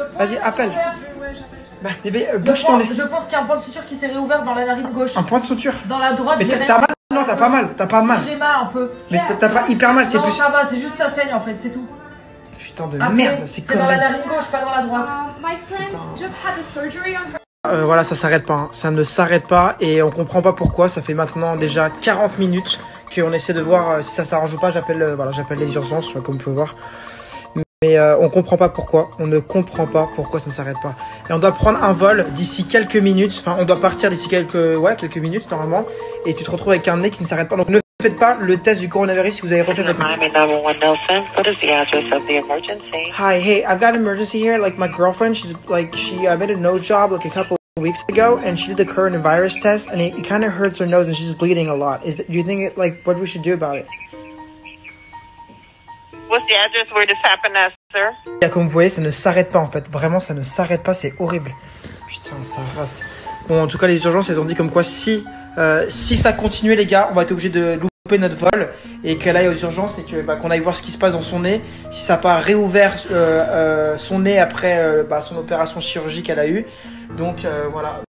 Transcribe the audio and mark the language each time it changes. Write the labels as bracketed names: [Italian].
[French] Vas-y, appelle. Bah, bébé, bouge ton nez. Je pense qu'il y a un point de suture qui s'est réouvert dans la narine gauche. Un point de suture? Dans la droite, mais t'as mal? Non, t'as pas mal. T'as pas mal. Si, j'ai mal un peu. Mais t'as pas hyper mal, c'est plus. Non, ça va, c'est juste ça saigne en fait, c'est tout. Putain de merde, c'est dans la narine gauche, pas dans la droite. [English] My friend just had a surgery on her. [French] Voilà, ça s'arrête pas, hein. Ça ne s'arrête pas et on comprend pas pourquoi. Ça fait maintenant déjà 40 minutes qu'on essaie de voir si ça s'arrange ou pas. J'appelle voilà, j'appelle les urgences, comme vous pouvez voir. Mais on comprend pas pourquoi. On ne comprend pas pourquoi ça ne s'arrête pas. Et on doit prendre un vol d'ici quelques minutes. Enfin, on doit partir d'ici quelques minutes normalement. Et tu te retrouves avec un nez qui ne s'arrête pas. Donc ne faites pas le test du coronavirus si vous avez refait votre nez. [English] Hi, hey, I've got an emergency here. Like my girlfriend, she made a nose job like a couple of weeks ago, and she did the coronavirus test, and it kind of hurts her nose, and she's bleeding a lot. Do you think what we should do about it? What's the address where this happened at, sir? [French] Et comme vous voyez, ça ne s'arrête pas en fait. Vraiment, ça ne s'arrête pas. C'est horrible. Putain, ça rase. Bon, en tout cas, les urgences, elles ont dit comme quoi si ça continuait, les gars, on va être obligé de louper notre vol et qu'elle aille aux urgences et que qu'on aille voir ce qui se passe dans son nez. Si ça n'a pas réouvert son nez après son opération chirurgique qu'elle a eue. Donc voilà.